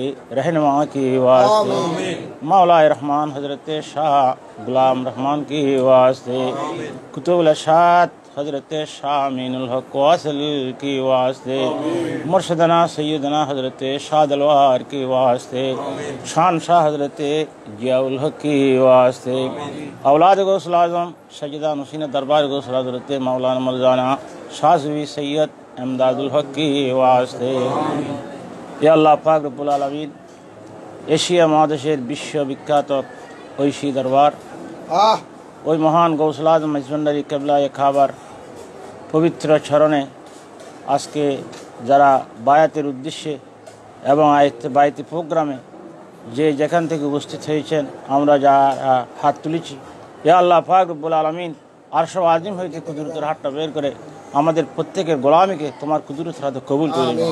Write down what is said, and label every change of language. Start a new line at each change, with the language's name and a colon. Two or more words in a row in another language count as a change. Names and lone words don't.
Urdu: رہنما کی واسطے، مولا رحمان حضرت شاہ غلام رحمان کی واسطے، کتب الاشاعت حضرت شاہ امین الحق واصل کی واسطے، مرشدنا سیدنا حضرت شاہ دلوار کی واسطے، شان شاہ حضرت ضیاء الحق کی واسطے، اولاد غوث العظم سجدہ نشین دربار غوث العظم حضرت مولانا مرزانا شاذوی سید امداد الحق کی واسطے،
Arabic: یا اللہ
Bangla: পাক
Arabic: رب العالمين
Bangla: এশিয়া মহাদেশের বিশ্ববিখ্যাত ঐশী দরবার, ওই মহান গৌসুল আজম মেজবান্ডারি কেবলায়ে কাবার পবিত্র চরণে আজকে যারা বায়াতের উদ্দেশ্যে এবং বায়াতি প্রোগ্রামে যে যেখান থেকে উপস্থিত হয়েছেন, আমরা যারা হাত তুলেছি,
Arabic: يا الله
Bangla: পাক
Arabic: رب العالمين عرش عظيم
Bangla: হইতে কুদরতের হাতটা বের করে আমাদের প্রত্যেকের গোলামিকে তোমার কুদরতের হাতে কবুল করে নিন।